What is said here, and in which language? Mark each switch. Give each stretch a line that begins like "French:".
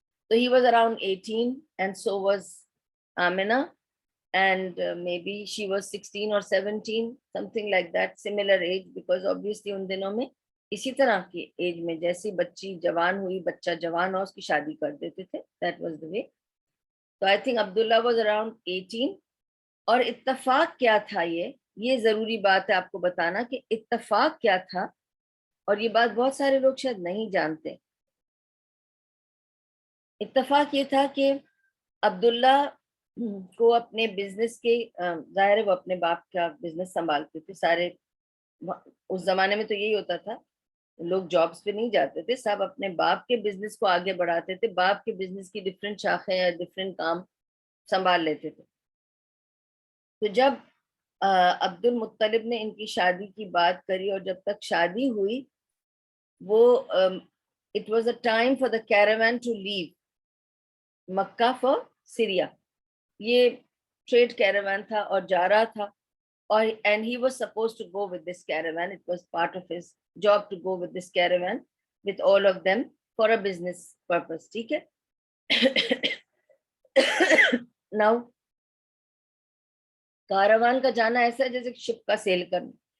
English: تو he was around 18 and so was Amina, and maybe she was 16 or 17, something like that, similar age, because obviously
Urdu: ان دنوں میں اسی طرح کی age میں جیسی بچی جوان ہوئی، بچہ جوان ہو، اس کی شادی کر دیتے تھے.
English: That was the way. تو I think Abdullah was around 18.
Urdu: اور اتفاق کیا تھا، یہ ضروری بات ہے آپ کو بتانا کہ اتفاق کیا تھا، اور یہ بات بہت سارے لوگ شاید نہیں جانتے. اتفاق یہ تھا کہ عبداللہ کو اپنے بزنس کے، ظاہر ہے وہ اپنے باپ کا بزنس سنبھالتے تھے سارے. اس زمانے میں تو یہی ہوتا تھا، لوگ جابس پہ نہیں جاتے تھے، سب اپنے باپ کے بزنس کو آگے بڑھاتے تھے، باپ کے بزنس کی ڈفرینٹ شاخیں یا ڈفرینٹ کام سنبھال لیتے تھے. تو جب عبد المطلب نے ان کی شادی کی بات کری، اور جب تک شادی ہوئی وہ
English: It was a time for the caravan to leave Mecca for Syria.
Urdu: یہ ٹریڈ کیراوین تھا اور جا رہا تھا، اور
English: and he was supposed to go with this caravan. It was part of his job to go with this caravan with all of them for a business purpose.
Urdu: ٹھیک ہے. Now کاروان کا جانا ایسا ہے جیسے شپ کا سیل کرنا.